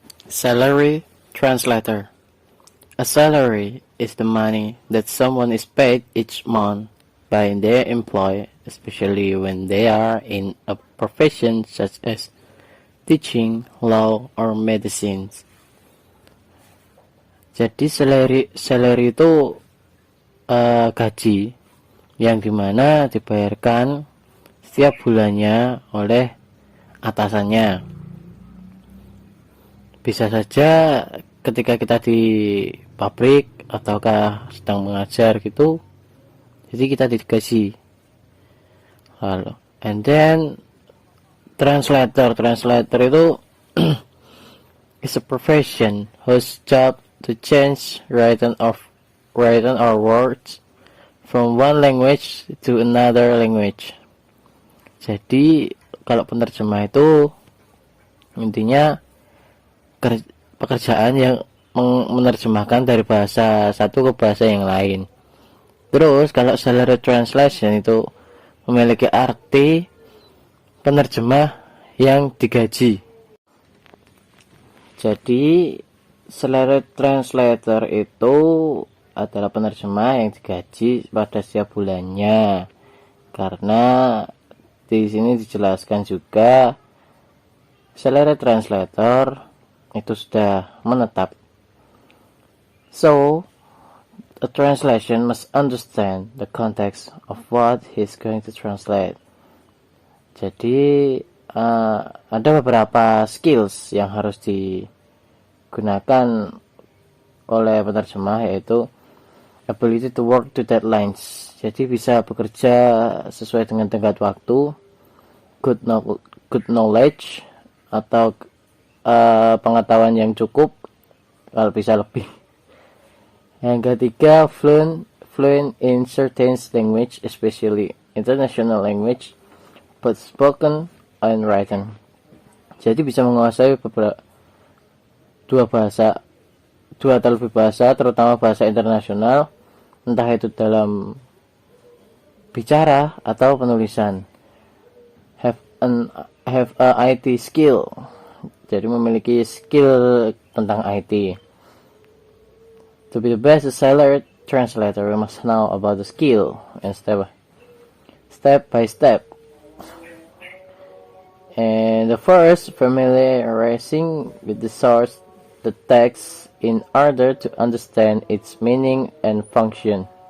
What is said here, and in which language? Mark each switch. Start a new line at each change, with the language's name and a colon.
English: Salary translator. A salary is the money that someone is paid each month by their employer, especially when they are in a profession such as teaching, law, or medicine.
Indonesian: Jadi salary itu gaji yang dimana dibayarkan setiap bulannya oleh atasannya. Bisa saja ketika kita di pabrik ataukah sedang mengajar gitu, jadi kita digaji.
English: Lalu, and then translator itu is a profession whose job to change written or words from one language to another language.
Indonesian: Jadi kalau penerjemah itu intinya pekerjaan yang menerjemahkan dari bahasa satu ke bahasa yang lain. Terus kalau salary translation itu memiliki arti penerjemah yang digaji. Jadi salary translator itu adalah penerjemah yang digaji pada setiap bulannya. Karena di sini dijelaskan juga salary translator itu sudah menetap.
English: So, a translation must understand the context of what he's going to translate.
Indonesian: Jadi, ada beberapa skills yang harus digunakan oleh penerjemah, yaitu
English: ability to work to deadlines.
Indonesian: Jadi bisa bekerja sesuai dengan tenggat waktu,
English: good knowledge,
Indonesian: atau pengetahuan yang cukup, kalau bisa lebih. Yang ketiga,
English: fluent in certain language, especially international language, both spoken and written.
Indonesian: Jadi bisa menguasai dua atau lebih bahasa, terutama bahasa internasional, entah itu dalam bicara atau penulisan.
English: Have a IT skill.
Indonesian: Jadi memiliki skill tentang IT.
English: To be the best salary translator, we must know about the skill and step by step. And the first, familiarizing with the source, the text, in order to understand its meaning and function.